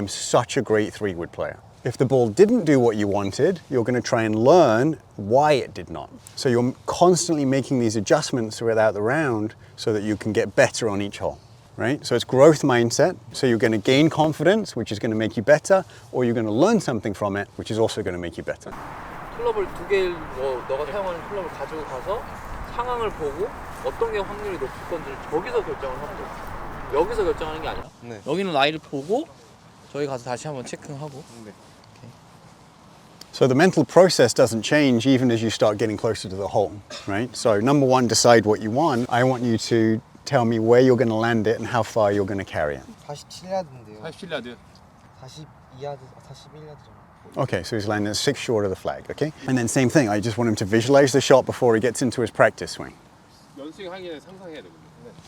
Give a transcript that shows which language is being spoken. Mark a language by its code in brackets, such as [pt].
[en] I'm such a great 3-wood player. If the ball didn't do what you wanted, you're going to try and learn why it did not. So you're constantly making these adjustments throughout the round so that you can get better on each hole, right? So it's growth mindset. So you're going to gain confidence, which is going to make you better, or you're going to learn something from it, which is also going to make you better. [ko] 클럽을 2개 너가 사용하는 클럽을 가지고 가서 상황을 보고 어떤 게 확률이 높을 건지를 저기서 결정을 하고 여기서 결정하는 게 아니라 네. 여기는 라이를 보고 저희 가서 다시 한번 체크하고. 네. [en] So the mental process doesn't change even as you start getting closer to the hole, right? So number 1, decide what you want. I want you to tell me where you're going to land it and how far you're going to carry it. [ko] 47야드인데요. 47야드. 42야드, 41야드 정도. [en] Okay, so he's landing 6 short of the flag, okay? And then same thing, I just want him to visualize the shot before he gets into his practice swing. [ko] 연습하기 전에 상상해야 되거든요.